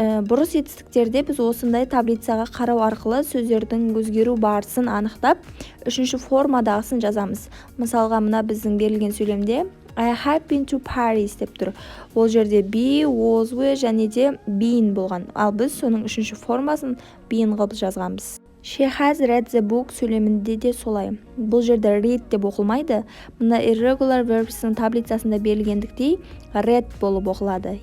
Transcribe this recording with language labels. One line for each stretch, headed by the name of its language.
Kazakh: Бұрыс етістіктерде біз осындай таблицаға қарау арқылы сөздердің өзгеру барысын анықтап, үшінші формадағысын жазамыз. Мысалға мына біздің берілген сөйлемде
English: I have been to Paris
Kazakh: деп тұр. Ол жерде be, was, were және де been болған. Ал біз соның үшінші формасын been қылып жазғанбыз.
English: She has read the book
Kazakh: сөйлемінде де солай. Бұл жерде read деп оқылмайды. Мына irregular verbs'ің таблицасында берілгендіктей read болып оқылады.